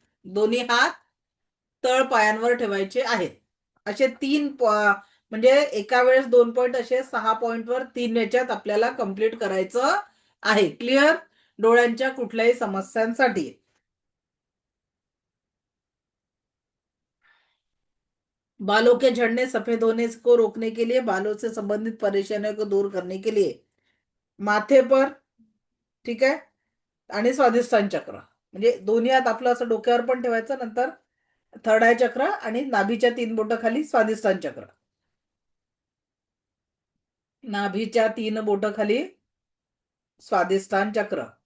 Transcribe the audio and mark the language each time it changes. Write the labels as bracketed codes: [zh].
[mr] दोन्ही हात तळपायांवर ठेवायचे आहेत. असे 3 म्हणजे एका वेळेस 2 पॉइंट, असे 6 पॉइंटवर 3 याच्यात आपल्याला कंप्लीट करायचं आहे. क्लिअर? डोळ्यांच्या कुठल्याही समस्यांसाठी. [hi] बालों के झड़ने, सफेद होने को रोकने के लिए, बालों से संबंधित परेशानियों को दूर करने के लिए माथे पर. [mr] ठीक आहे, आणि स्वादिष्टान चक्र म्हणजे दोन्ही हात आपलं असं डोक्यावर पण ठेवायचं, नंतर थर्ड आय चक्र आणि नाभीच्या 3 बोट खाली स्वादिष्टान चक्र. नाभीच्या 3 बोट खाली स्वादिष्टान चक्र.